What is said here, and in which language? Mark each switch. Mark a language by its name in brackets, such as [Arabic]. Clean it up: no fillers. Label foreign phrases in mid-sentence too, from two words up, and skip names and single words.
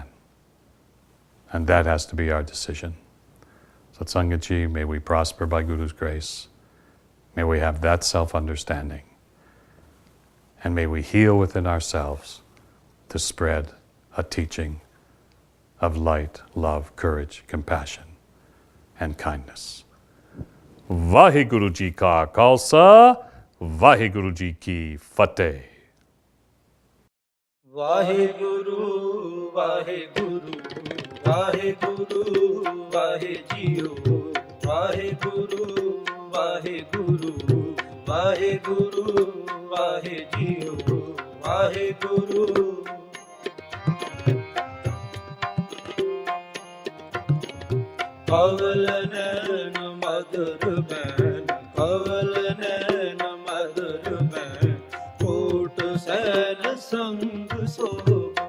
[English] And that has to be our decision. Satsangaji, may we prosper by Guru's grace. May we have that self-understanding. And may we heal within ourselves to spread a teaching of light, love, courage, compassion, and kindness. [Punjabi] ਵਾਹਿਗੁਰੂ ਜੀ ਕਾ ਖ਼ਾਲਸਾ, ਵਾਹਿਗੁਰੂ ਜੀ ਕੀ ਫ਼ਤਹਿ. ਵਾਹਿਗੁਰੂ, ਵਾਹਿਗੁਰੂ, ਵਾਹਿਗੁਰੂ, ਵਾਹਿਗੁਰੂ, ਵਾਹਿਗੁਰੂ, ਵਾਹਿਗੁਰੂ, ਵਾਹਿਗੁਰੂ, ਵਾਹਿਗੁਰੂ, ਵਾਹਿਗੁਰੂ. ਕਵਲ ਨੈਨ ਮਧੁਰ ਬੈਨ, ਕਵਲ ਨੈਨ ਮਧੁਰ ਬੈਨ, ਕੋਟ ਸੈਨ ਸੰਗ ਸੋ